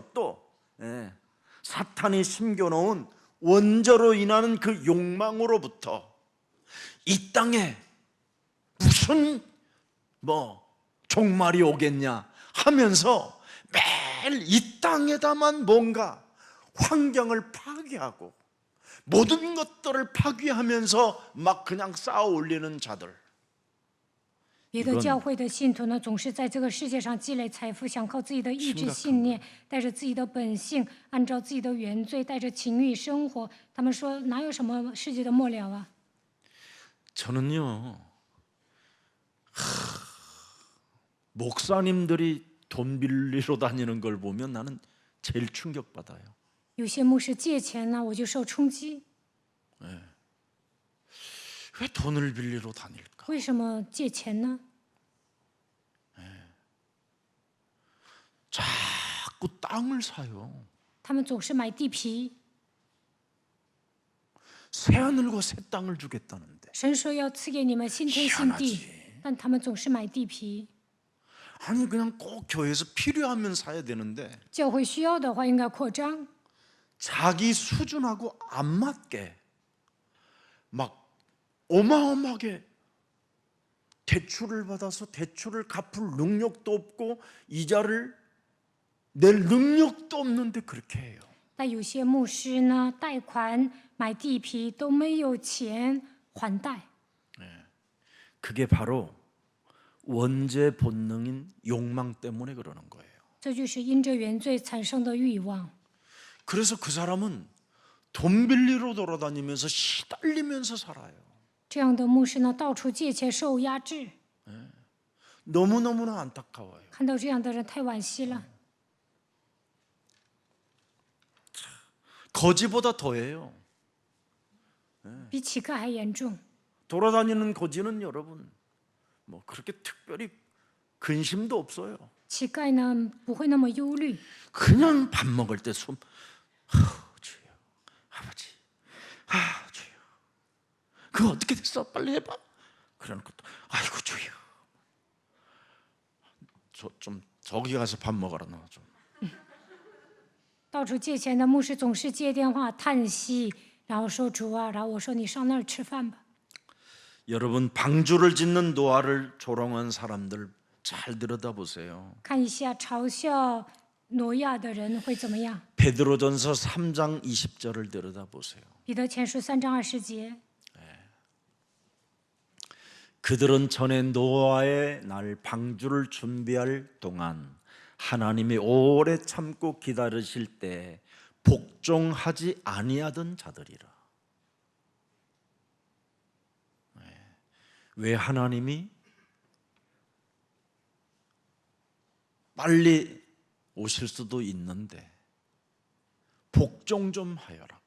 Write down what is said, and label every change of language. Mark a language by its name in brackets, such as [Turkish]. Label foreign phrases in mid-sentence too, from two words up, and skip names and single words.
[Korean] 또 사탄이 심겨놓은 원죄로 인하는 그 욕망으로부터 이 땅에 무슨 뭐 종말이 오겠냐 하면서 매일 이 땅에다만 뭔가 환경을 파괴하고 모든 것들을 파괴하면서 막 그냥 쌓아 올리는 자들. [Chinese] 别的教会的信徒呢，总是在这个世界上积累财富，想靠自己的意志信念，带着自己的本性，按照自己的原罪，带着情欲生活。他们说哪有什么世界的末了啊？ [Korean] 저는요, 목사님들이 돈 빌리러 다니는 걸 보면 나는 제일 충격받아요. [Chinese] 有些牧师借钱呢，我就受冲击。 [Korean] 왜 돈을 빌리러 다닐까? [Chinese] 为什么借钱呢？ [Korean] 자꾸 땅을 사요. [Chinese] 他们总是买地皮， [Korean] 새 하늘과 새 땅을 주겠다는데. [Chinese] 神说要赐给你们新天新地，但他们总是买地皮。 [Korean] 아니 그냥 꼭 교회에서 필요하면 사야 되는데 [Chinese] 教会需要的话，应该扩张。 [Korean] 자기 수준하고 안 맞게 막 어마어마하게 대출을 받아서 대출을 갚을 능력도 없고 이자를 낼 능력도 없는데 그렇게 해요. [Chinese] 但有些牧师呢，贷款买地皮都没有钱还贷， [Korean] 그게 바로 원죄 본능인 욕망 때문에 그러는 거예요. [Chinese] 这就是因着原罪产生的欲望。 [Korean] 그래서 그 사람은 돈 빌리러 돌아다니면서 시달리면서 살아요. [Chinese] 这样的牧师呢，到处借钱受压制， [Korean] 너무너무나 안타까워요. [Chinese] 看到这样的人太惋惜了。 [Korean] 거지보다 더해요. [Chinese] 比乞丐还严重。 [Korean] 돌아다니는 거지는 여러분 뭐 그렇게 특별히 근심도 없어요. [Chinese] 乞丐呢，不会那么忧虑， [Korean] 그냥 밥 먹을 때 주여 아버지 주여 그거 어떻게 됐어 빨리 해봐 그러는 것도 아이고 주여 좀 저기 가서 밥 먹어라 너 좀. [Chinese] 到处借钱的牧师总是接电话叹息，然后说主啊，然后我说你上那儿吃饭吧。 [Korean] 여러분 방주를 짓는 노아를 조롱한 사람들 잘 들여다보세요. [Chinese] 看一下嘲笑挪亚的人会怎么样？ [Korean] 베드로전서 3장 20절을 들여다보세요. [Chinese] 彼得前书3章20节， [Korean] 그들은 전에 노아의 날 방주를 준비할 동안 하나님이 오래 참고 기다리실 때 복종하지 아니하던 자들이라. 왜 하나님이 빨리 오실 수도 있는데 복종 좀 하여라고.